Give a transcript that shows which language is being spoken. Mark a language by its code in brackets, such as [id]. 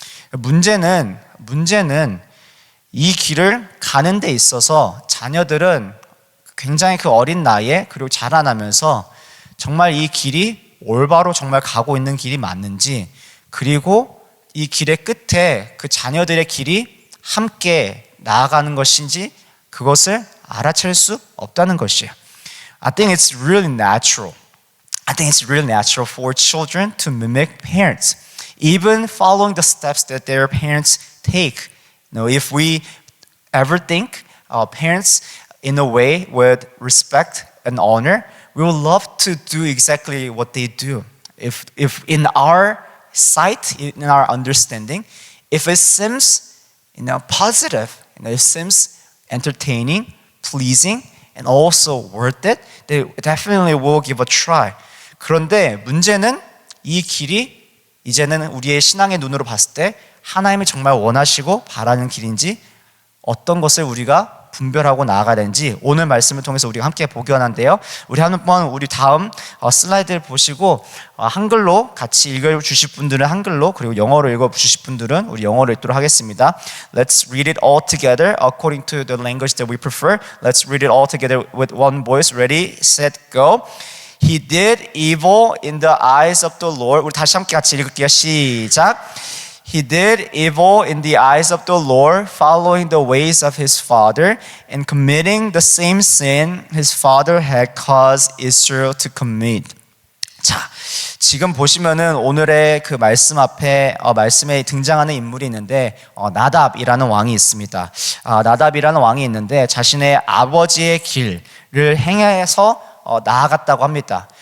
[ko] 문제는 이 길을 가는 데 있어서 자녀들은 굉장히 그 어린 나이에 그리고 자라나면서 정말 이 길이 올바로 정말 가고 있는 길이 맞는지, 그리고 이 길의 끝에 그 자녀들의 길이 함께 나아가는 것인지 그것을 알아챌 수 없다는 것이에요. [en] I think it's really natural. I think it's really natural for children to mimic parents, even following the steps that their parents take. If we ever think parents in a way with respect and honor, we would love to do exactly what they do. If in our sight, in our understanding, if it seems positive, it seems entertaining, pleasing, and also worth it, they definitely will give a try. [ko] 그런데 문제는 이 길이 이제는 우리의 신앙의 눈으로 봤을 때 하나님이 정말 원하시고 바라는 길인지 어떤 것을 우리가 분별하고 나아가야 되는지 오늘 말씀을 통해서 우리가 함께 보기 원한데요. 우리 한번 우리 다음 슬라이드를 보시고 한글로 같이 읽어주실 분들은 한글로, 그리고 영어로 읽어주실 분들은 우리 영어로 읽도록 하겠습니다. [en] Let's read it all together according to the language that we prefer. Let's read it all together with one voice. Ready, set, go. He did evil in the eyes of the Lord. [ko] 우리 다시 함께 같이 읽을게요. 시작. [en] He did evil in the eyes of the Lord, following the ways of his father and committing the same sin his father had caused Israel to commit. [ko] 자, 지금 보시면은 오늘의 그 말씀 앞에 말씀에 등장하는 인물이 있는데 나답이라는 왕이 있습니다. 나답이라는 왕이 있는데 자신의 아버지의 길을 행해서 나아갔다고 합니다.